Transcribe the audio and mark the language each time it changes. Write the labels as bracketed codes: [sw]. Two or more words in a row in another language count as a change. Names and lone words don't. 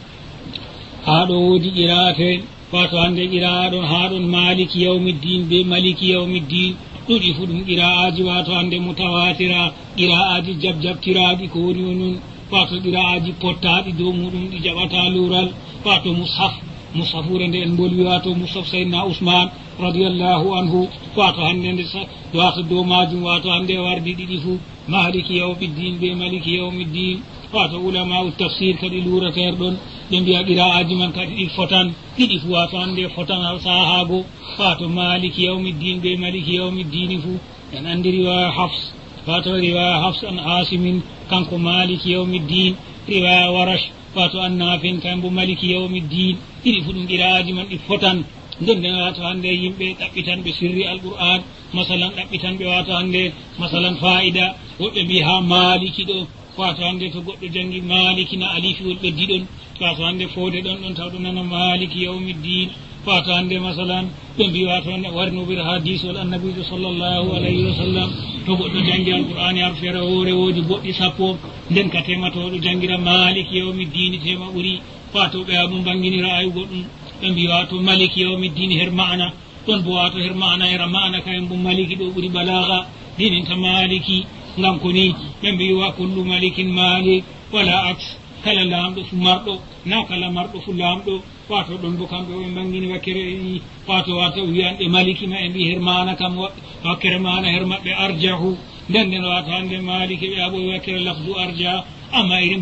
[ff] haɗo woodi ƴirate wato hande ƴiraɗon haɗon [ar] مالك يوم الدين [ff] be [ar] مالك يوم الدين [ff] ɗuɗi fu ɗum qira'aji wato hande mutawatira qira'aji jabjabtiraɗi ko woni o nun wato qira'aji pottaɗi dow muɗum ɗi jaɓata lural wato mushafure nde en bolwi wato mushaf [ar] سيدنا عثمان رضي الله عنه [ff] wato hande nde wato dow majum wato hande wardi ɗiɗi fu [ar] مالك يوم الدين [ff] be [ar] مالك يوم الدين [ff] wato ulama u tafsir kadi lurater ɗon ɓe mbiya qira'aji man kadi ɗi fotan ɗiɗi fu wato hande fotan sahago wato [ar] مالك يوم الدين [ff] be [ar] مالك يوم الدين [ff] fu en andi [ar] رواية حفص [ff] wato [ar] رواية حفص عن عاصم [ff] kanko [ar] مالك يوم الدين رواية ورش [ff] wato [ar] عن نافع [ff] kambo [ar] مالك يوم الدين [ff] ɗiɗi fu ɗum qira'aji man ɗi fotan nden wato hande yimɓe ɗaɓɓitanɓe [ar] سر القرآن [ff] masalan ɗaɓɓitanɓe wato hande masalan fa'ida woɓɓe mbi ha maliki ɗo wato hande to goɗɗo jangi maliki na alifiwol ɓeddi ɗon wato hande fode ɗon tawɗo nana [ar] مالك يوم الدين [ff] wato hande masalan ɓe mbi wato warnobir hadisol annabijo [ar] صلى الله عليه وسلم [ff] to goɗɗo jangi alqur'ani har feere hoore woodi goɗɗi sappo nden ka tematoɗo jangira [ar] مالك يوم الدين [ff] tema ɓuuri wato ɓe amu banginira ayugo ɗum ɓe mbi wato [ar] مالك يوم الدين [ff] her ma'ana ɗon bo wato her ma'ana hera ma'ana kayen bo maliki ɗo ɓuuri balaga dininta maliki ngam ko ni ɓe mbi [ar] وكل مالك ملك ولا عكس [ff] kala laamɗo fu marɗo na kala marɗo fu laamɗo wato ɗon bo kamɓe ɓe bangini wakkere wato wiyanɓe maliki ma e mbi her mana kam wakkere mana her maɓɓe arjahu nden wato hande maliki ɓe aɓoyi wakkere [ar] لفظ أرجح [ff] amma irin